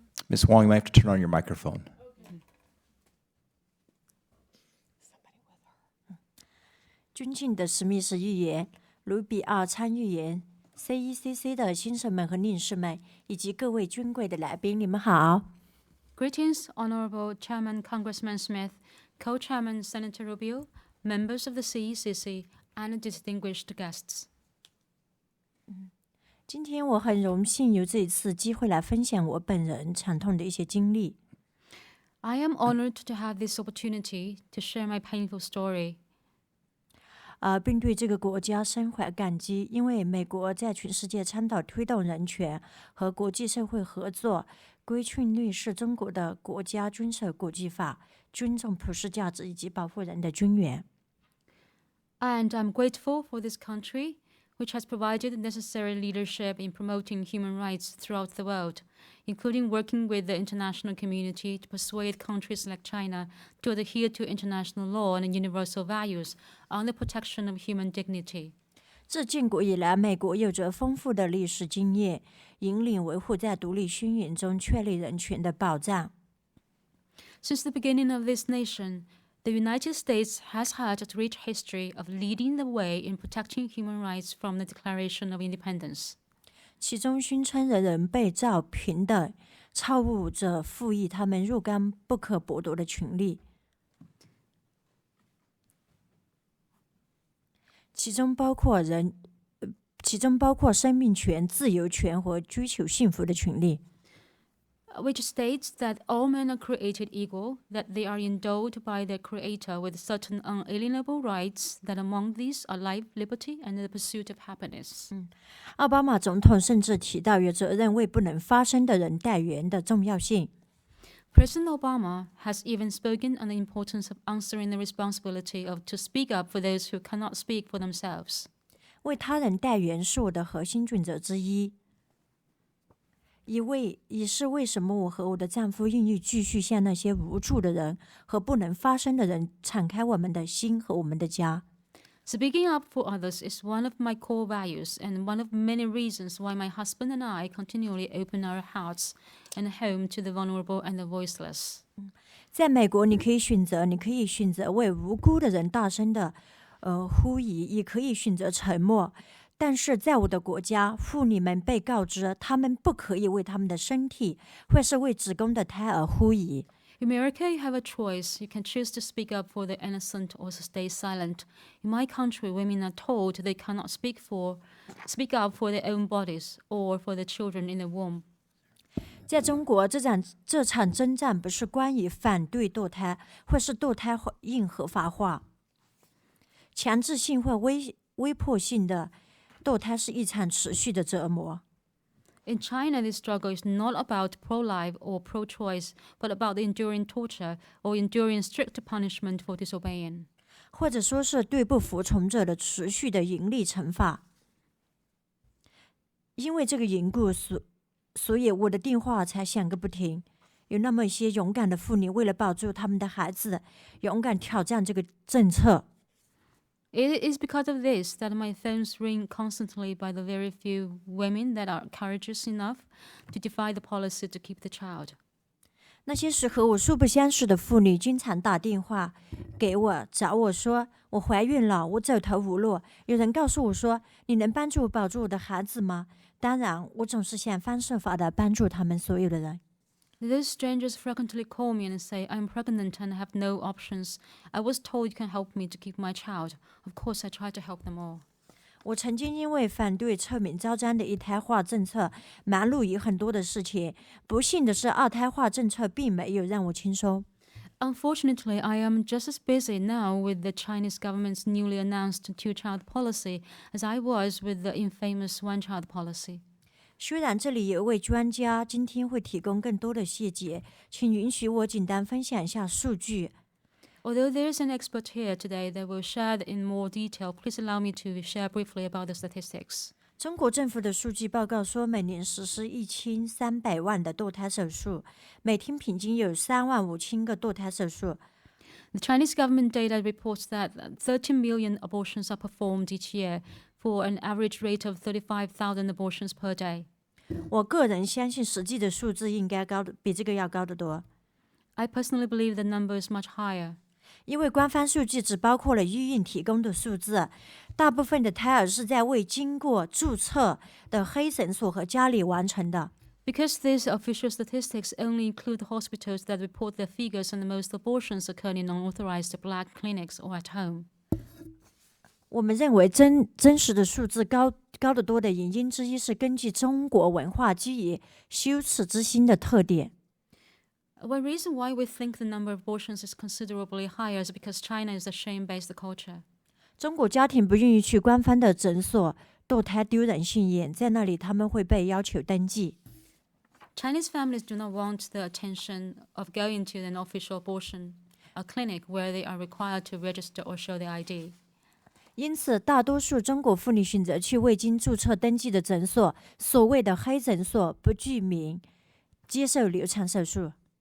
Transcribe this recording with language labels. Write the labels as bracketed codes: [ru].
[en] Ms. Huang, you might have to turn on your microphone. [zh] 尊敬的史密斯议员、卢比奥参议员、CECC 的先生们和女士们，以及各位尊贵的来宾，你们好。 [en] Greetings, Honorable Chairman Congressman Smith, Co-Chairman Senator Rubio, members of the CECC, and distinguished guests. [zh] 今天我很荣幸有这一次机会来分享我本人惨痛的一些经历。 [en] I am honored to have this opportunity to share my painful story. [zh] 并对这个国家深怀感激，因为美国在全世界倡导推动人权和国际社会合作，规训律是中国的国家遵守国际法，尊重普世价值以及保护人的尊严。 [en] And I'm grateful for this country, which has provided the necessary leadership in promoting human rights throughout the world, including working with the international community to persuade countries like China to adhere to international law and universal values on the protection of human dignity. [zh] 自建国以来，美国有着丰富的历史经验，引领维护在独立宣言中确立人权的保障。 [en] Since the beginning of this nation, the United States has had a rich history of leading the way in protecting human rights from the Declaration of Independence. [zh] 其中宣称人人被造平等，操务者赋予他们若干不可剥夺的权利，其中包括其中包括生命权、自由权和追求幸福的权利。 [en] which states that all men are created equal, that they are endowed by their Creator with certain unalienable rights, that among these are life, liberty, and the pursuit of happiness. [zh] 奥巴马总统甚至提到有责任为不能发声的人代言的重要性。 [en] President Obama has even spoken on the importance of answering the responsibility of to speak up for those who cannot speak for themselves. [zh] 为他人代言是我的核心准则之一。也是为什么我和我的丈夫愿意继续向那些无助的人和不能发声的人敞开我们的心和我们的家。 [en] Speaking up for others is one of my core values and one of many reasons why my husband and I continually open our hearts and home to the vulnerable and the voiceless. [zh] 在美国，你可以选择为无辜的人大声的呼吁，也可以选择沉默。但是在我的国家，妇女们被告知她们不可以为她们的身体或是为子宫的胎儿呼吁。 [en] In America, you have a choice. You can choose to speak up for the innocent or to stay silent. In my country, women are told they cannot speak up for their own bodies or for the children in the womb. [zh] 在中国，这场征战不是关于反对堕胎，或是堕胎应合法化。强制性或威迫性的堕胎是一场持续的折磨。 [en] In China, this struggle is not about pro-life or pro-choice, but about enduring torture or enduring strict punishment for disobeying. [zh] 或者说是对不服从者的持续的严厉惩罚。因为这个缘故，所以我的电话才响个不停。有那么一些勇敢的妇女，为了保住他们的孩子，勇敢挑战这个政策。 [en] It is because of this that my phones ring constantly by the very few women that are courageous enough to defy the policy to keep the child. [zh] 那些是和我素不相识的妇女，经常打电话给我，找我说我怀孕了，我走投无路。有人告诉我说，你能帮助我保住我的孩子吗？当然，我总是想方设法的帮助他们所有的人。 [en] Those strangers frequently call me and say, I'm pregnant and have no options. I was told you can help me to keep my child. Of course, I try to help them all. [zh] 我曾经因为反对臭名昭彰的一胎化政策，忙碌于很多的事情。不幸的是，二胎化政策并没有让我轻松。 [en] Unfortunately, I am just as busy now with the Chinese government's newly announced two-child policy as I was with the infamous one-child policy. [zh] 虽然这里有一位专家今天会提供更多的细节，请允许我简单分享一下数据。 [en] Although there is an expert here today that will share in more detail, please allow me to share briefly about the statistics. [zh] 中国政府的数据报告说，每年实施1300万的堕胎手术，每天平均有35000个堕胎手术。 [en] The Chinese government data reports that 13 million abortions are performed each year for an average rate of 35,000 abortions per day. [zh] 我个人相信实际的数字应该比这个要高得多。 [en] I personally believe the number is much higher. [zh] 因为官方数据只包括了医院提供的数字，大部分的胎儿是在未经过注册的黑诊所和家里完成的。 [en] Because these official statistics only include hospitals that report their figures and most abortions occur in unauthorized black clinics or at home. [zh] 我们认为真实的数字高得多的原因之一是根据中国文化基于羞耻之心的特点。 [en] One reason why we think the number of abortions is considerably higher is because China is a shame-based culture. [zh] 中国家庭不愿意去官方的诊所堕胎，丢人现眼，在那里他们会被要求登记。 [en] Chinese families do not want the attention of going to an official abortion clinic where they are required to register or show their ID. [zh] 因此，大多数中国妇女选择去未经注册登记的诊所，所谓的黑诊所，不具名，接受流产手术。